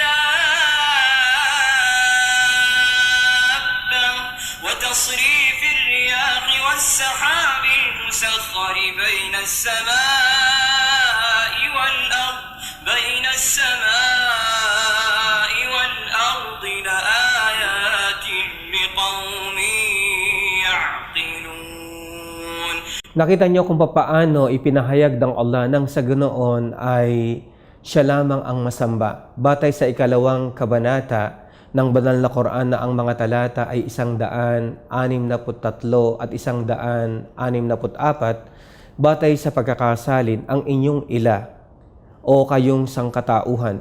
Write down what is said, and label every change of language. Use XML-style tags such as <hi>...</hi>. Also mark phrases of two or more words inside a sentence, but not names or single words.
<ar>دابة وتصريف الرياح والسحاب المسخر بين السماء والأرض لآيات لقوم يعقلون.</ar> <tl>Nakita niyo kung papaano ipinahayag ng Allah nang sa ganoon ay siya lamang ang masamba. Batay sa 2 kabanata ng banal na Quran na ang mga talata ay 163 at 164, batay sa pagkakasalin ang inyong ila o kayong sangkatauhan.</tl>